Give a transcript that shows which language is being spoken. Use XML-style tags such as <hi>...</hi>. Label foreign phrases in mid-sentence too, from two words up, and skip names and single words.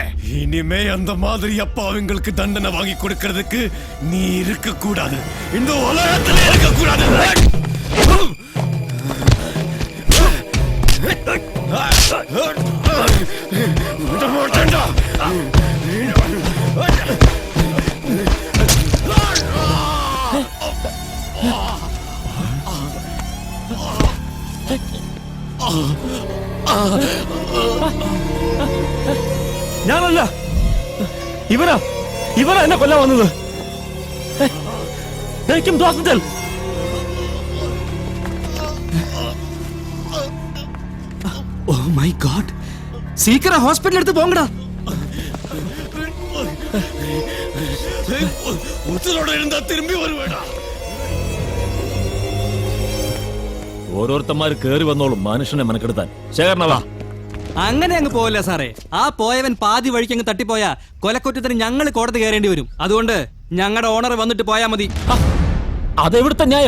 <ta>இனிமே அந்த மாதிரி அப்பா அவங்களுக்கு தண்டனை வாங்கி கொடுக்கறதுக்கு நீ இருக்க கூடாது, இந்த உலகத்துல இருக்க கூடாது. விட மாட்டேன்டா.</ta> <ml>ഞാനല്ല, ഇവനാ എന്നെ കൊല്ലാൻ വന്നത്. ഹോസ്പിറ്റൽ</ml> <en>My God,</en> <ta>சீக்கிரம் ஹாஸ்பிடல் எடுத்து போங்கடா. உத்தரோட இருந்தா திரும்பி வருவேடா.</ta> <ml>ഓരോരുത്തന്മാര് കേറി വന്നോളും മനുഷ്യനെ മെനക്കെടുത്താൻ. ശേഖരനവാ. അങ്ങനെ അങ്ങ് പോവില്ല സാറേ. ആ പോയവൻ പാതി വഴിക്ക് അങ്ങ് തട്ടിപ്പോയാ കൊലക്കുറ്റത്തിന് ഞങ്ങൾ കോടതി കയറേണ്ടി വരും. അതുകൊണ്ട് ഞങ്ങളുടെ ഓണർ വന്നിട്ട് പോയാ മതി. അതെവിടുത്തെ ന്യായം?</ml>